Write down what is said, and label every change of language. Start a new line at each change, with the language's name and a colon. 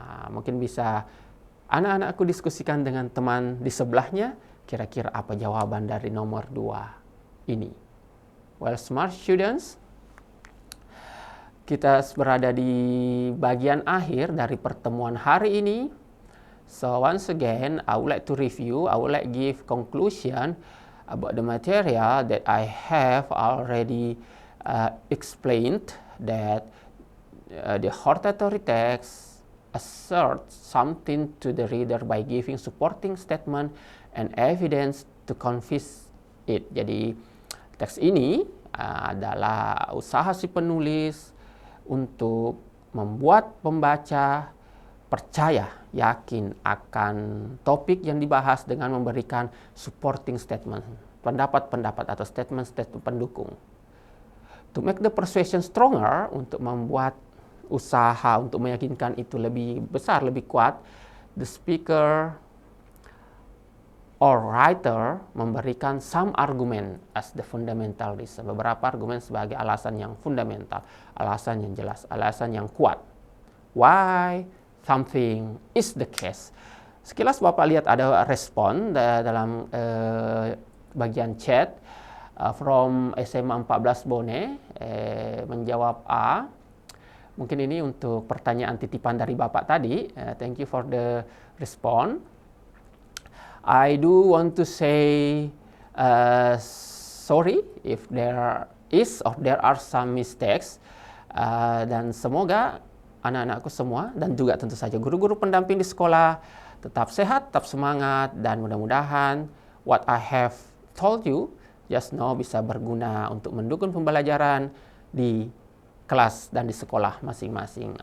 Indonesian: Mungkin bisa anak-anakku diskusikan dengan teman di sebelahnya, kira-kira apa jawaban dari nomor 2 ini.
English: Well, smart students,
Indonesian: kita berada di bagian akhir dari pertemuan hari ini.
English: So once again, I would like to review, I would like give conclusion about the material that I have already explained, that the hortatory text assert something to the reader by giving supporting statement and evidence to convince it.
Indonesian: Jadi teks ini adalah usaha si penulis untuk membuat pembaca percaya, yakin akan topik yang dibahas dengan memberikan supporting statement, pendapat-pendapat atau statement-statement pendukung.
English: To make the persuasion stronger,
Indonesian: untuk membuat usaha untuk meyakinkan itu lebih besar, lebih kuat,
English: the speaker or writer
Indonesian: memberikan
English: some argument as the fundamental reason,
Indonesian: beberapa argumen sebagai alasan yang fundamental, alasan yang jelas, alasan yang kuat.
English: Why something is the case.
Indonesian: Sekilas Bapak lihat ada respon dalam bagian chat from SMA 14 Bone, menjawab A. Mungkin ini untuk pertanyaan titipan dari Bapak tadi.
English: Thank you for the response. I do want to say sorry if there is or there are some mistakes.
Indonesian: Dan semoga anak-anakku semua dan juga tentu saja guru-guru pendamping di sekolah tetap sehat, tetap semangat, dan mudah-mudahan
English: what I have told you just now
Indonesian: bisa berguna untuk mendukung pembelajaran di kelas dan di sekolah masing-masing.